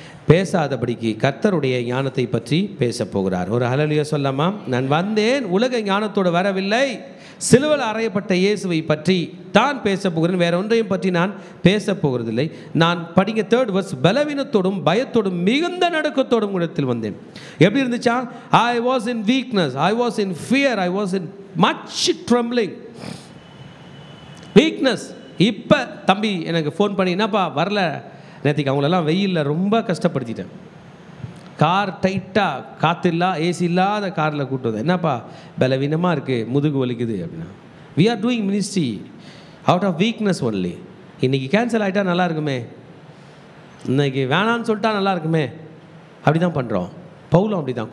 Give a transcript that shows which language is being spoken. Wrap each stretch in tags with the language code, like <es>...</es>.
<ta>பேசாதபடிக்கு கர்த்தருடைய ஞானத்தை பற்றி பேச போகிறார். ஒரு ஹல்லேலூயா சொல்லாமா? நான் வந்தேன் உலக ஞானத்தோடு வரவில்லை, சிலுவையில் அறையப்பட்ட இயேசுவை பற்றி தான் பேச போகிறேன், வேற ஒன்றையும் பற்றி நான் பேச போகிறதில்லை. நான் படிங்க</ta> <en>3rd verse,</en> <ta>பலவீனத்தோடும் பயத்தோடும் மிகுந்த நடுக்கத்தோடும் இடத்தில் வந்தேன். எப்படி இருந்துச்சா?</ta> <en>I was in weakness, I was in fear, I was in much trembling.</en> <ta>Weakness. இப்போ தம்பி எனக்கு ஃபோன் பண்ணி, என்னப்பா வரல நேற்றுக்கு, அவங்களெல்லாம் வெயிலில் ரொம்ப கஷ்டப்படுத்திட்டேன், கார் டைட்டாக காற்று ஏசி இல்லாத காரில் கூட்டு வந்தேன், என்னப்பா பலவீனமாக இருக்குது, முதுகு வலிக்குது அப்படின்னா. We are doing ministry out of weakness only. இன்றைக்கி கேன்சல் ஆகிட்டா நல்லா இருக்குமே, இன்றைக்கி வேணான்னு சொல்லிட்டா நல்லா இருக்குமே, அப்படி தான் பண்ணுறோம். பவுலும் அப்படி தான்.</ta>